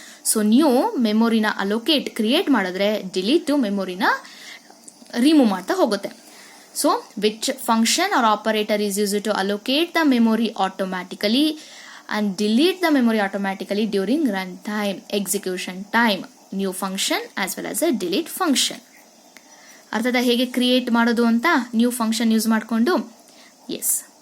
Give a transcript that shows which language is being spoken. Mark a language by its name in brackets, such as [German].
[Kannada] So new ಮೆಮೊರಿನ allocate create ಮಾಡಿದ್ರೆ delete ಮೆಮೊರಿನ remove ಮಾಡ್ತಾ ಹೋಗುತ್ತೆ. [English] So which function or operator is use to allocate the memory automatically and delete the memory automatically during runtime execution time. New function as well as a delete function. [Kannada] ಅರ್ಥದ ಹೇಗೆ create ಮಾಡೋದು ಅಂತ new function use ಮಾಡಿಕೊಂಡು. S.